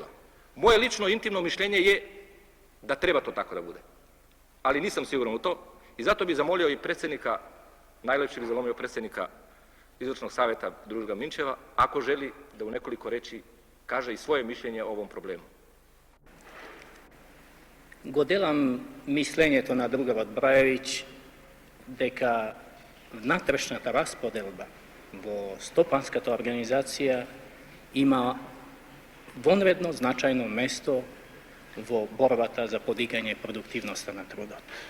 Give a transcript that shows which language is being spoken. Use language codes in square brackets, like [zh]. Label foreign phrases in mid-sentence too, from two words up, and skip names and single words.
[sr] Moje lično intimno mišljenje je da treba to tako da bude, ali nisam siguran u to i zato bih zamolio i predsednika, najlepše bih zamolio predsednika Izvršnog saveta Družba Minčeva, ako želi da u nekoliko reči kaže i svoje mišljenje o ovom problemu. [mk] Го делам мислењето на другарот Брајевиќ дека внатрешната расподелба во стопанската организација има вонредно значајно место во борбата за подигање продуктивноста на трудот.